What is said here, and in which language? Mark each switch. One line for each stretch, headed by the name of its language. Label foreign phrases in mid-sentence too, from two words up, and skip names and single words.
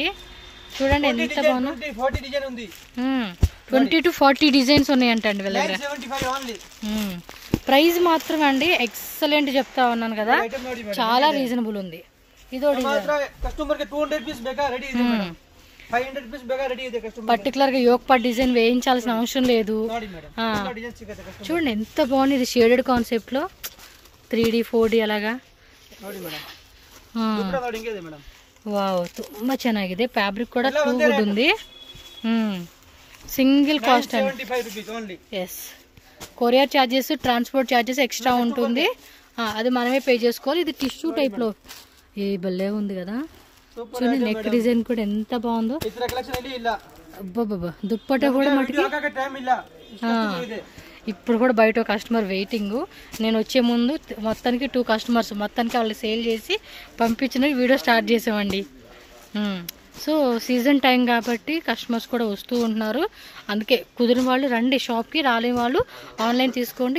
Telugu: చూడండి ఎంత బాగుంది. 20 to 40 డిజైన్స్ ఉన్నాయంటండి వీళ్ళ దగ్గర. ప్రైస్ మాత్రం అండి ఎక్సలెంట్ చెప్తా ఉన్నాను కదా, చాలా రీజనబుల్ ఉంది. ఇదో
Kannada: 500 rupees ಬೇಗ ರೆಡಿ ಇದೆ ಕಸ್ಟಮರ್.
Telugu: పర్టికులర్ గా
English: yoke part design
Telugu: వేయించాల్సిన అవసరం లేదు.
Kannada: ನೋಡಿ ಮೇಡಮ್ ಎಲ್ಲ ಡಿಸೈನ್ ಸಿಗುತ್ತೆ ಕಸ್ಟಮರ್.
Telugu: చూడండి ఎంత బాగుంది ఇది
English: shaded concept
Telugu: లో 3D 4D అలాగా.
Kannada: ನೋಡಿ ಮೇಡಮ್ ದುಪ್ಪಟ್ಟ ನೋಡಿ ಹಿಂಗಿದೆ ಮೇಡಮ್. ವಾವ್ ತುಂಬಾ ಚೆನ್ನಾಗಿದೆ. ಫ್ಯಾಬ್ರಿಕ್ ಕೂಡ
English: too good
Kannada: ఉంది.
English: single cost
Telugu: అండి
English: 75 rupees ఓన్లీ.
Telugu: ఎస్
English: courier charges transport charges extra
Telugu: ఉంటుంది. అది మనమే పే చేసుకోవాలి. ఇది
English: tissue type
Telugu: లో ఏ భలే ఉంది కదా. చూడండి
English: neck design
Telugu: కూడా ఎంత బాగుందో.
Kannada: ఇతర కలెక్షన్ ಇಲ್ಲಿ ಇಲ್ಲ.
Telugu: అబ్బబ్బబ్బా దుప్పట కూడా మటుకి
Kannada: ಹಾಕಕ್ಕೆ ಟೈಮ್ ಇಲ್ಲ. ಇಷ್ಟು ಇದೆ.
Telugu: ఇప్పుడు కూడా బయట
English: customer waiting.
Telugu: నేను వచ్చే ముందు మొత్తానికి 2 కస్టమర్స్ మొత్తానికి వాళ్ళు సేల్ చేసి పంపించిన వీడియో స్టార్ట్ చేసామండి. సో
English: season time
Telugu: కాబట్టి కస్టమర్స్ కూడా వస్తూ ఉంటున్నారు. అందుకే కుదిరిన వాళ్ళు రండి షాప్కి, రాలేని వాళ్ళు ఆన్లైన్ తీసుకోండి.